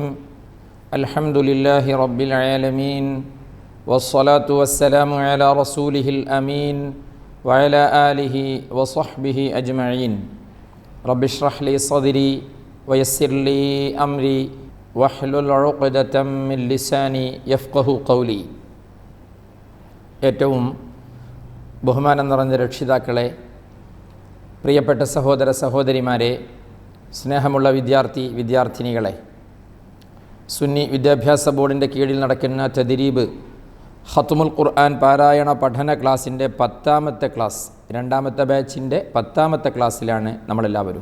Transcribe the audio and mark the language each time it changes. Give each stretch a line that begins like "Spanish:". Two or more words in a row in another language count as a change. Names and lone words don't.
Arabic: الحمد لله رب العالمين، والصلاة والسلام على رسوله الأمين وعلى آله وصحبه أجمعين. رب اشرح لي صدري ويسر لي أمري واحلل عقدة من لساني يفقه قولي.
Malayalam: ഏറ്റവും ബഹുമാനം നിറഞ്ഞ രക്ഷിതാക്കളെ, പ്രിയപ്പെട്ട സഹോദര സഹോദരിമാരെ, സ്നേഹമുള്ള വിദ്യാർത്ഥിനികളെ, സുന്നി വിദ്യാഭ്യാസ ബോർഡിൻ്റെ കീഴിൽ നടക്കുന്ന തദ്രീബ് ഖത്മുൽ ഖുർആൻ പാരായണ പഠന ക്ലാസ്സിൻ്റെ 10ാമത്തെ ക്ലാസ്, രണ്ടാമത്തെ ബാച്ചിൻ്റെ 10ാമത്തെ ക്ലാസ്സിലാണ് നമ്മളെല്ലാവരും.